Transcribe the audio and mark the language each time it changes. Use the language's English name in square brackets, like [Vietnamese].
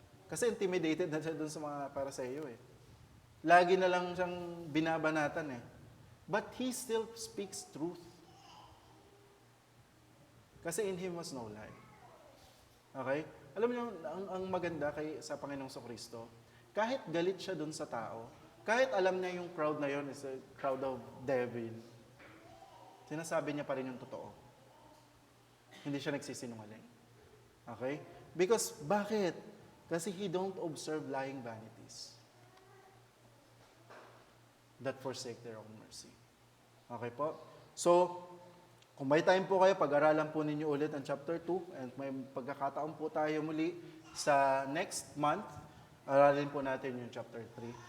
[Filipino] Kasi intimidated na siya dun sa mga Pariseo eh. Lagi na lang siyang binabanatan eh. [English] But he still speaks truth. Kasi in him was no lie. Okay? [Filipino] Alam niyo, ang maganda sa Panginoong Kristo, kahit galit siya dun sa tao, kahit alam niya yung crowd na yun [English] is a crowd of devil, [Filipino] sinasabi niya pa rin yung totoo. Hindi siya nagsisinungaling. [English] Okay? Because, [Filipino] bakit? Kasi [English] he don't observe lying vanities. that forsake their own mercy. [Filipino] Okay po? So, kung may time po kayo, pag-aralan po ninyo ulit ang chapter 2 and may pagkakataon po tayo muli sa next month, aralin po natin yung chapter 3.